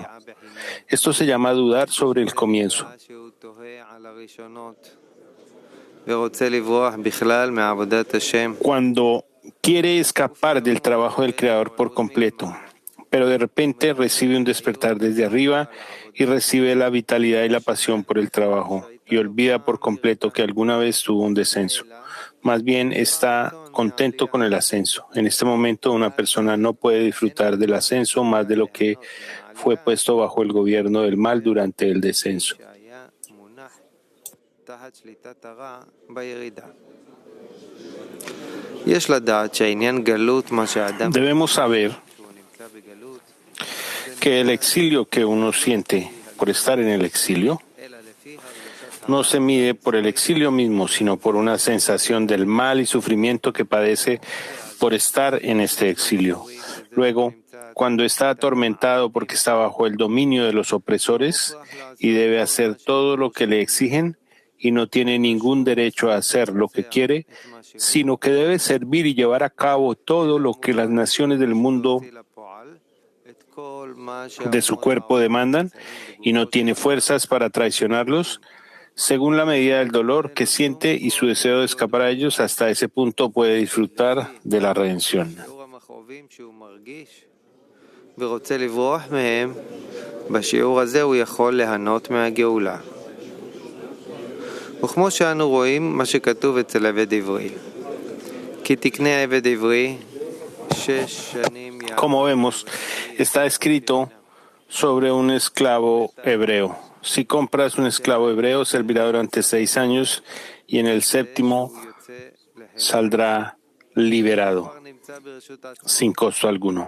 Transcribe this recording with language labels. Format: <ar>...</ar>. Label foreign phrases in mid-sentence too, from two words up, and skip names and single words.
<es>Esto se llama dudar sobre el comienzo. Cuando quiere escapar del trabajo del Creador por completo, pero de repente recibe un despertar desde arriba y recibe la vitalidad y la pasión por el trabajo y olvida por completo que alguna vez tuvo un descenso. Más bien está contento con el ascenso. En este momento una persona no puede disfrutar del ascenso más de lo que fue puesto bajo el gobierno del mal durante el descenso.</es> <he>תחת שליטת הרע בירידה. יש לדעת שהעניין גלות מה שהאדם</he> <es>Debemos saber</es> <he>שהוא נמצא בגלות</he> <es>que el exilio que uno siente por estar en el exilio</es> <he>אלא לפי הרגשת</he> <es>no se mide por el exilio mismo, sino por una sensación del mal y sufrimiento que padece por estar en este exilio. Luego, cuando está atormentado porque está bajo el dominio de los opresores y debe hacer todo lo que le exigen y no tiene ningún derecho a hacer lo que quiere, sino que debe servir y llevar a cabo todo lo que las naciones del mundo de su cuerpo demandan y no tiene fuerzas para traicionarlos, según la medida del dolor que siente y su deseo de escapar a ellos, hasta ese punto puede disfrutar de la redención.</es> <he>ורוצה לברוח מהם, בשיעור הזה הוא יכול ליהנות מהגאולה. וכמו שאנו רואים מה שכתוב אצל עבד עברי, כי תקנה עבד עברי 6 שנים</he> <es>Como vemos, está escrito sobre un esclavo hebreo. Si compras un esclavo hebreo, servirá durante 6 años y en el 7º saldrá liberado, sin costo alguno.</es>